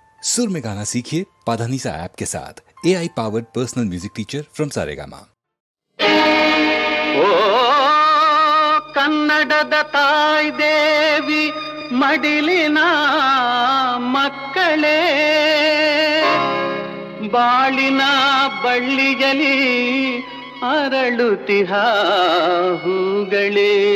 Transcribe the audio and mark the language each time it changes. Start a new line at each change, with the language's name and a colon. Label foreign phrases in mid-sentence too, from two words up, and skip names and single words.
Hindi: सुर में गाना सीखिए पाधानीसा ऐप के साथ।
English: AI powered personal music teacher from
Hindi: सारेगामा।
Kannada: ಓ ಕನ್ನಡದ ತಾಯಿ ದೇವಿ ಮಡಿಲಿನ ಮಕ್ಕಳೇ, ಬಾಳಿನ ಬಳ್ಳಿಯಲಿ ಅರಳುತಿಹ ಹೂಗಳೇ.